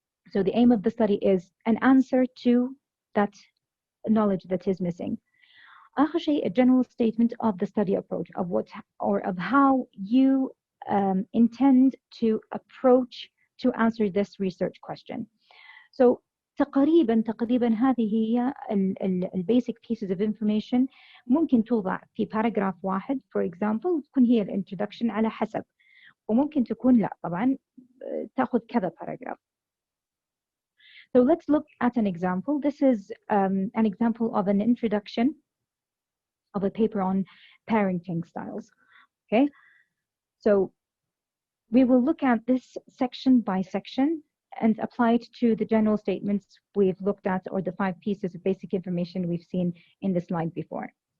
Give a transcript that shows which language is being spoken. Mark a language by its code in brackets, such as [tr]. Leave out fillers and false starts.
[en] So the aim of the study is an answer to that knowledge that is missing. [ar] آخر شيء, [en] a general statement of the study approach, of what or of how you intend to approach to answer this research question. [ar] So تقريبا هذه هي ال [en] basic pieces of information [ar] ممكن توضع في paragraph واحد [en] for example [ar] تكون هي ال introduction على حسب, وممكن تكون لا طبعا تأخذ كذا paragraph. [en] So let's look at an example. This is an example of an introduction of a paper on parenting styles. Okay, so we will look at this section by section and apply it to the general statements we've looked at or the 5 pieces of basic information we've seen in the slide before.